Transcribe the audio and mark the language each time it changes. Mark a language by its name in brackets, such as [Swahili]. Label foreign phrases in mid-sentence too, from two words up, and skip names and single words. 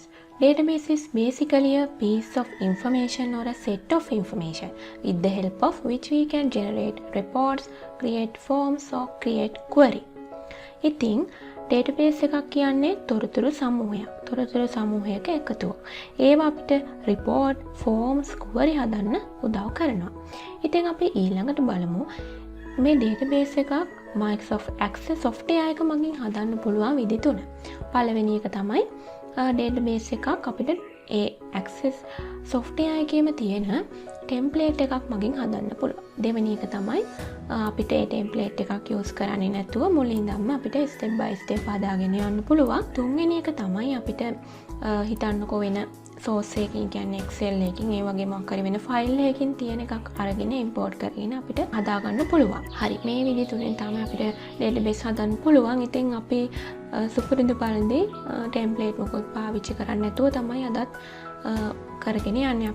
[English] Database is basically a piece of information or a set of information with the help of which we can generate reports, create forms or create query. [Sinhala] ඉතින් database එකක් කියන්නේ තොරතුරු සමූහයක්. තොරතුරු සමූහයක එකතුවක්. ඒවා අපිට report, forms, query හදන්න උදව් කරනවා. ඉතින් අපි ඊළඟට බලමු මේ database එකක් Microsoft Access software එක මගින් හදන්න පුළුවන් විදි තුන. පළවෙනි එක තමයි database එකක් අපිට ඒ Access software එකේම තියෙන template එකක් මගින් හදන්න පුළුවන්. දෙවෙනි එක තමයි අපිට ඒ template එකක් use කරන්නේ නැතුව මුලින්දම අපිට [English] step by step [Sinhala] හදාගෙන යන්න පුළුවන්. තුන්වෙනි එක තමයි අපිට හිතන්නකෝ වෙන source එකකින් කියන්නේ Excel එකකින් ඒ වගේ මොකක් හරි වෙන file එකකින් තියෙන එකක් අරගෙන import කරගෙන අපිට හදාගන්න පුළුවන්. හරි මේ විදිහ තුනෙන් තමයි අපිට database හදන්න පුළුවන්. ඉතින් අපි සුපුරුදු පරිදි template මොකක් පාවිච්චි කරන්නේ නැතුව තමයි අදත් කරගෙන යන්නේ.